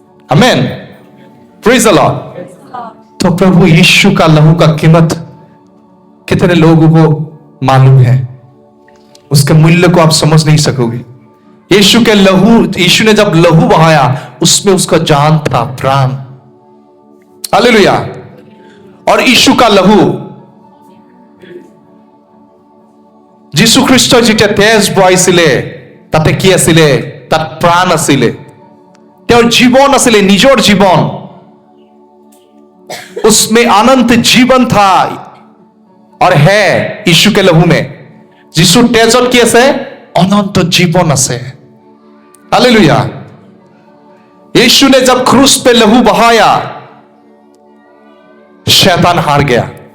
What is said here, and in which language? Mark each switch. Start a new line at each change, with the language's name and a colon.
Hindi: Amen, praise the Lord. तो प्रभु यीशु का लहू का कीमत कितने लोगों को मालूम है, उसके मूल्य को आप समझ नहीं सकोगे। यीशु के लहू, यीशु ने जब लहू बहाया उसमें उसका जान था, प्राण। हालेलुया। और यीशु का लहू,
Assamese: যীশু খ্রিস্ট যেতিয়া তেজ বহাইছিলে তাতে কি আছিলে? তাত প্ৰাণ আছিলে, তেওঁৰ জীবন আছিলে, নিজৰ জীবন।
Hindi: उसमें अनंत जीवन था और है यीशु के लहू में।
Assamese: যীশুৰ তেজত কি আছে?
Hindi: अनंत जीवन
Assamese: আছে।
Hindi: हालेलुया। यीशु ने जब क्रूस पे लहू बहाया शैतान हार गया।